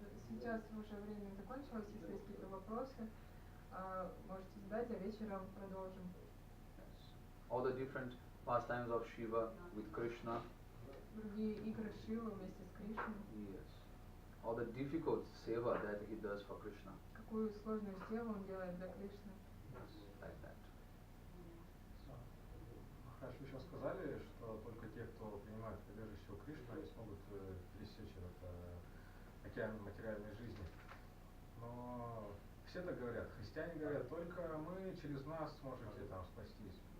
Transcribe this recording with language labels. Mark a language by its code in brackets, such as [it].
[ru] Сейчас уже время закончилось, если есть какие-то вопросы. можете задать, а вечером продолжим. [en] All the different pastimes of Shiva with Krishna. [ru] Другие игры Шивы вместе с Кришной. [en] Yes. All the difficult seva that he does for Krishna. [ru] Какую сложную севу он делает для Кришны. [en] Yes, like that. [ru] Махарадж, вы еще сказали, что только те, кто принимает прибежище у Кришны, они смогут пересечь этот океан материальной жизни. Но все так говорят. Христиане говорят, только мы через нас сможете там спастись.